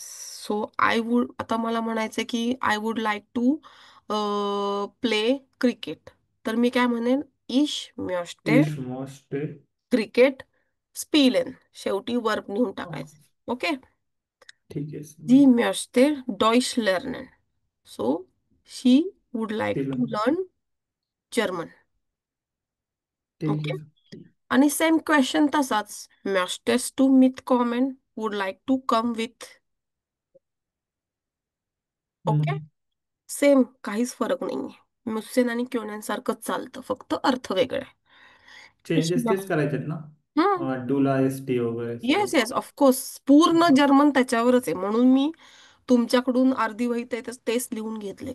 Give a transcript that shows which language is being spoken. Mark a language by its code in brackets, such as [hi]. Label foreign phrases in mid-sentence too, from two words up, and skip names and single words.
[en] so I would, [mr] आता मला म्हणायचं की [en] I would like to play cricket, [mr] तर मी काय म्हणेन? [de] ich möchte ich möcht. Kricket spielen. [mr] शेवटी वर्ब नेऊन टाकायचं. ओके. ठीक आहे. [de] Sie möchte Deutsch lernen. [en] So, she would like [mr] तिला [en] to learn German. [mr] ठीक ओके. आहे. आणि [en] same question [mr] तसाच. [de] Möchtest du mitkommen? [en] Would like to come with. [mr] ओके. हम्म. सेम, काहीच फरक नाहीये. मुसेन आणि क्योनेन सारखंच चालतं, फक्त अर्थ वेगळे. चेंजेस तेच करायचे ना. हम्म. डूला एस टी वगैरे येस सगळं. [en] yes, of course. [mr] पूर्ण जर्मन त्याच्यावरच आहे, म्हणून मी तुमच्याकडून अर्धी वही तेच लिहून घेतले.